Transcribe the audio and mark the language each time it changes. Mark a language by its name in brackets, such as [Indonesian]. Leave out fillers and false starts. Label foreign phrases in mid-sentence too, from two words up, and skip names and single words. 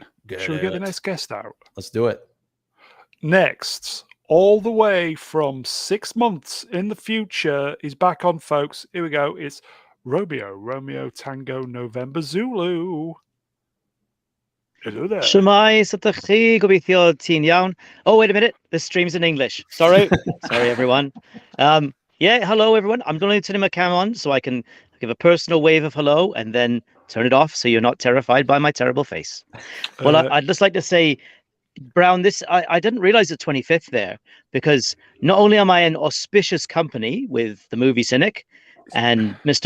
[English] Should we get the next guest out? Let's do it. Next, all the way from 6 months in the future, he's back on, folks. Here we go. It's Romeo Tango November Zulu. Hello there. [Welsh] Shwmae, sutach chi, gobeithio ti'n iawn. [English] Oh, wait a minute. This stream's in English. Sorry. Sorry, everyone. Yeah, hello, everyone. I'm going to turn my camera on so I can give a personal wave of hello and then turn it off so you're not terrified by my terrible face. Well, I'd just like to say, Brown, I didn't realize the 25th there, because not only am I in auspicious company with the movie Cynic and Mr.